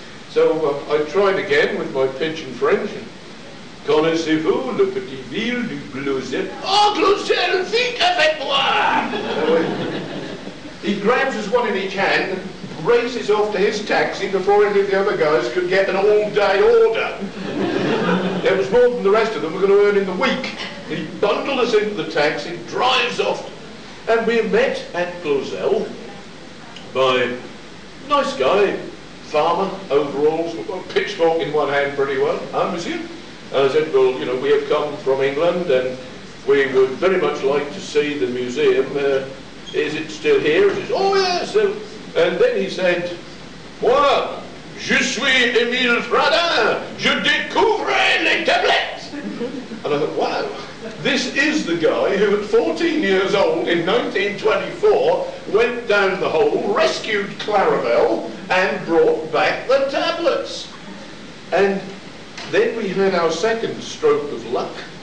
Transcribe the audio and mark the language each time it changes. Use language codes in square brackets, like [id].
[en] So I tried again with my pidgin French. [fr] Connaissez-vous le petit ville du Glozel? Oh, Glozel, vite avec moi! [en] He grabs us one in each hand and races off to his taxi before any of the other guys could get an all-day order. There was more than the rest of them were going to earn in the week. He bundled us into the taxi, drives off, and we met at Glozel by a nice guy, farmer, overalls, pitchfork in one hand pretty well. Monsieur? I said, well, you know, we have come from England and we would very much like to see the museum. Is it still here? He says, oh yes. And then he said, [fr] moi, je suis Émile Fradin, je découvre les tablettes. [en] And I thought, wow, this is the guy who at 14 years old in 1924 went down the hole, rescued Clarabelle and brought back the tablets. And then we had our second stroke of luck.